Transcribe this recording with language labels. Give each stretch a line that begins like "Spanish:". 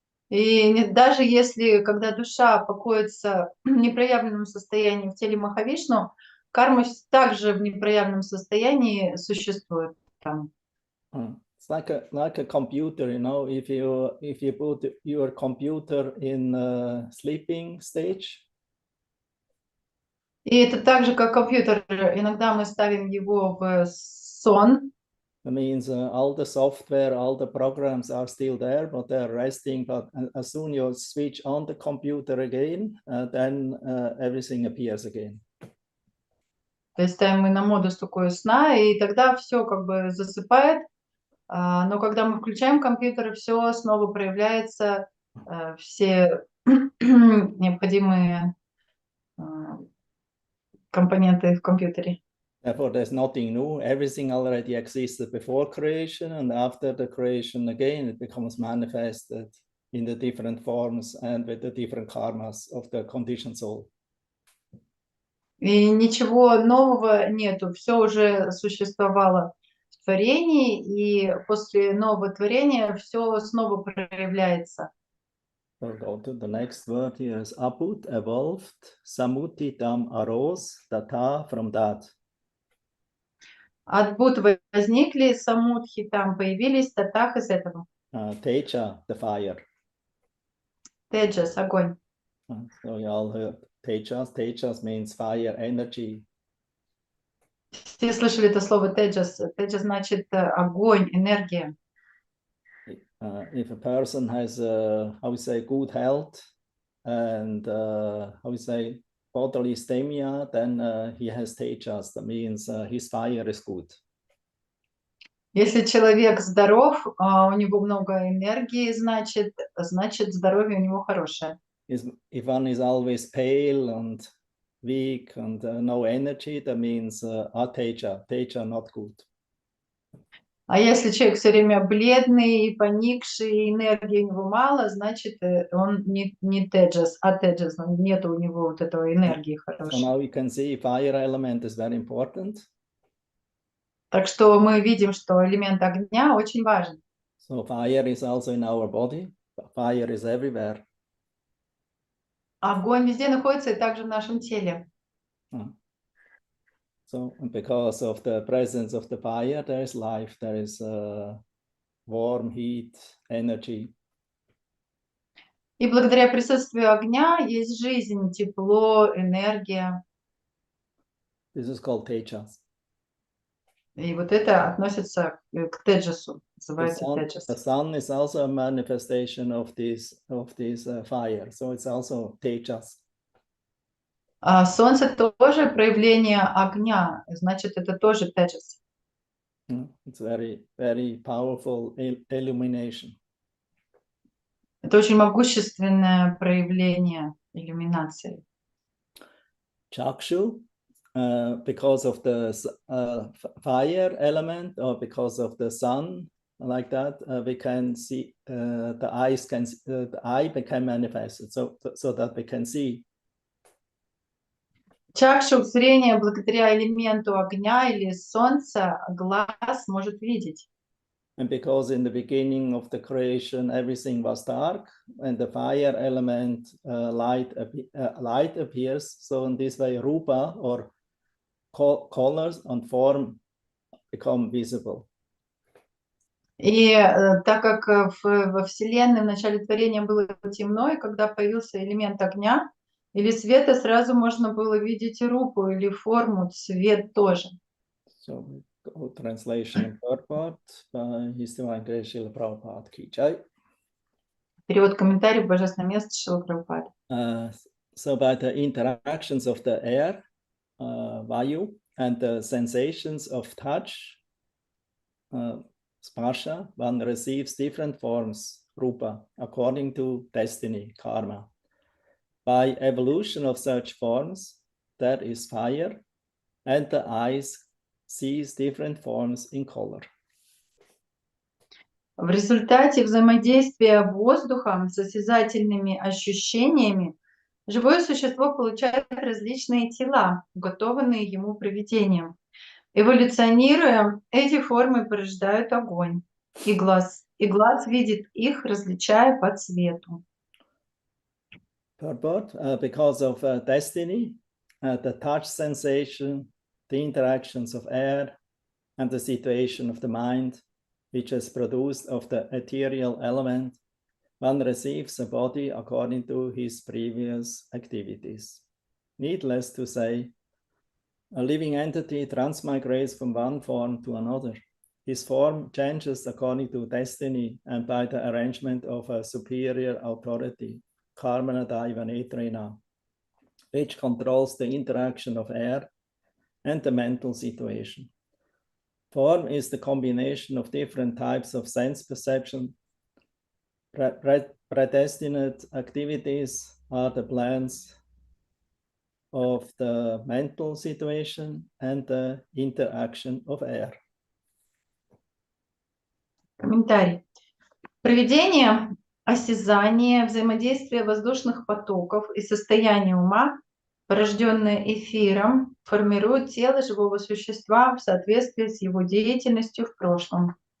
Russian: И даже если, когда душа покоится в непроявленном состоянии в теле Махавишну, карма также в непроявленном состоянии существует там.
English: It's like a computer, you know. If you put your computer in sleeping stage.
Russian: И это так же, как компьютер. Иногда мы ставим его в сон.
English: That means all the software, all the programs are still there, but they're resting. But as soon as you switch on the computer again, then everything appears again.
Russian: То есть ставим мы на модус такой сна, и тогда все как бы засыпает. Но когда мы включаем компьютер, все снова проявляется, все необходимые компоненты в компьютере.
English: Therefore, there's nothing new. Everything already existed before creation, and after the creation again, it becomes manifested in the different forms and with the different karmas of the conditioned soul.
Russian: И ничего нового нету, все уже существовало в творении, и после нового творения все снова проявляется.
English: So go to the next word here is Abut, evolved,
Sanskrit: Samuti tam
English: arose, Tata from that.
Russian: От Будд возникли, самудхи там появились, татах из этого.
English: Teja, the fire.
Russian: Теджас, огонь.
English: So you all heard Tejas. Tejas means fire, energy.
Russian: Все слышали это слово теджас. Теджас значит огонь, энергия.
English: If a person has, how we say, good health and how we say, bodily stamina, then he has tejas. That means his fire is good.
Russian: Если человек здоров, у него много энергии, значит здоровье у него хорошее.
English: If one is always pale and weak and no energy, that means teja not good.
Russian: А если человек все время бледный и поникший, и энергии у него мало, значит, он не теджас, а теджас. Нет у него вот этого энергии
English: So
Russian: хорошей.
English: now we can see fire element is very important.
Russian: Так что мы видим, что элемент огня очень важен.
English: So fire is also in our body. Fire is everywhere.
Russian: Огонь везде находится и также в нашем теле.
English: So because of the presence of the fire, there is life. There is warm, heat, energy.
Russian: И благодаря присутствию огня есть жизнь, тепло, энергия.
English: This is called tejas.
Russian: И вот это относится к теджасу,
English: The
Russian: называется теджас.
English: sun is also a manifestation of this fire. So it's also tejas.
Russian: А солнце тоже проявление огня, значит, это тоже теджас.
English: It's very, very powerful illumination.
Russian: Это очень могущественное проявление иллюминации.
Sanskrit: Chakshu,
English: because of the fire element or because of the sun, like that, we can see the eye become manifested, so that we can see.
Russian: Чакша зрения благодаря элементу огня или солнца глаз может видеть.
English: And because in the beginning of the creation everything was dark, and the fire element light appears, so in this way rupa or colors and form become visible.
Russian: И так как во Вселенной в начале творения было темно, и когда появился элемент огня или света, сразу можно было видеть и рупу или форму, цвет тоже.
English: So translation and purport by His Divine Grace Srila Prabhupada Ki Jai.
Russian: Перевод комментариев Божественное место Шрилы Прабхупады.
English: So by the interactions of the air, vayu, and the sensations of touch, sparsha, one receives different forms, rupa, according to destiny, karma. By evolution of such forms, that is fire, and the eyes sees different forms in color.
Russian: В результате взаимодействия воздуха с осязательными ощущениями живое существо получает различные тела, уготованные ему провидением. Эволюционируя, эти формы порождают огонь, и глаз видит их, различая по цвету.
English: Purport, because of destiny, the touch sensation, the interactions of air, and the situation of the mind, which is produced of the ethereal element, one receives a body according to his previous activities. Needless to say, a living entity transmigrates from one form to another. His form changes according to destiny and by the arrangement of a superior authority,
Sanskrit: Karmana Daiva Netrena,
English: which controls the interaction of air and the mental situation. Form is the combination of different types of sense perception. Predestinate activities are the plans of the mental situation and the interaction of air.
Russian: Комментарий. Провидение, осязание, взаимодействие воздушных потоков и состояние ума, порожденное эфиром, формирует тело живого существа в соответствии с его деятельностью в прошлом.